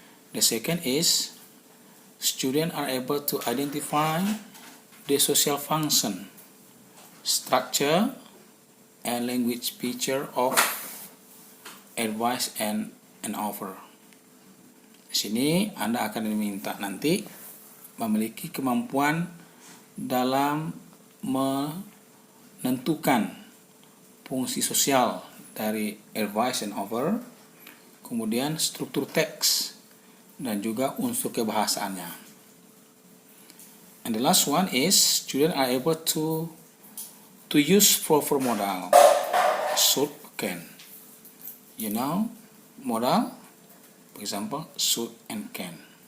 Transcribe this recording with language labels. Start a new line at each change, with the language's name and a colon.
English: The second is students are able to identify the social function, structure, and language feature of advice and offer.
Indonesian: Di sini Anda akan diminta nanti memiliki kemampuan dalam menentukan fungsi sosial dari advice and offer, kemudian struktur teks, dan juga unsur kebahasaannya.
English: And the last one is students are able to use proper modal, should, can. You know, modal, for example, should and can.